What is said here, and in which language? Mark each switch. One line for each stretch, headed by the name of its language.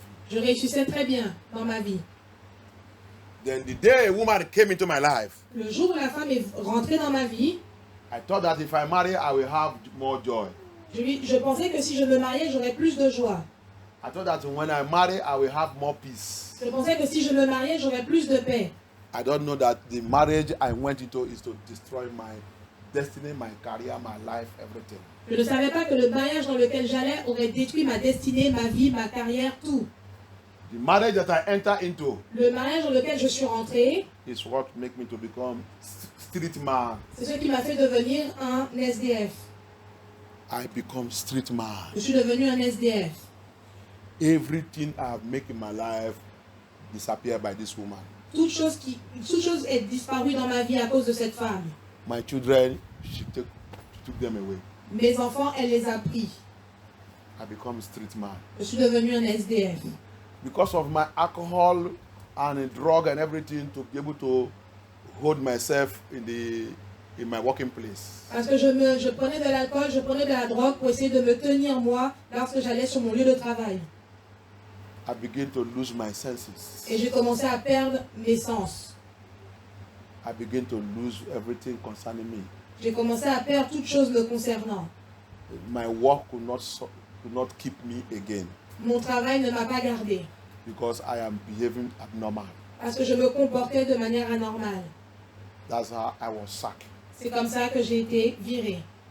French: Je réussissais très bien dans ma vie.
English: Then the day a woman came into my life,
French: Le jour où la femme est rentrée dans ma vie,
English: I thought that if I marry, I will have more joy.
French: je pensais que si je me mariais, j'aurais plus de joie.
English: I thought that when I marry, I will have more peace.
French: Je pensais que si je me mariais, j'aurais plus de paix.
English: I don't know that the marriage I went into is to destroy my destiny, my career, my life, everything.
French: Je ne savais pas que le mariage dans lequel j'allais aurait détruit ma destinée, ma vie, ma carrière, tout.
English: The marriage that I enter into
French: Le mariage dans lequel je suis rentrée,
English: is what make me to become street man.
French: c'est ce qui m'a fait devenir un SDF.
English: I become street man.
French: Je suis devenu un SDF.
English: Everything I have made in my life disappeared by this woman.
French: Toute chose est disparue dans ma vie à cause de cette femme.
English: My children, she took them away.
French: Mes enfants, elle les a pris.
English: I become street man.
French: Je suis devenu un SDF.
English: Because of my alcohol and drug and everything, to be able to hold myself in my working place.
French: Parce que je prenais de l'alcool, je prenais de la drogue pour essayer de me tenir moi lorsque j'allais sur mon lieu de travail.
English: I began to lose my senses.
French: Et j'ai commencé à perdre mes sens.
English: I began to lose everything concerning me.
French: J'ai commencé à perdre toutes choses me concernant.
English: My work could not keep me again.
French: Mon travail ne m'a pas gardé.
English: Because I am behaving abnormal.
French: Parce que je me comportais de manière anormale.
English: That's how I was sacked.
French: C'est comme ça que j'ai été viré.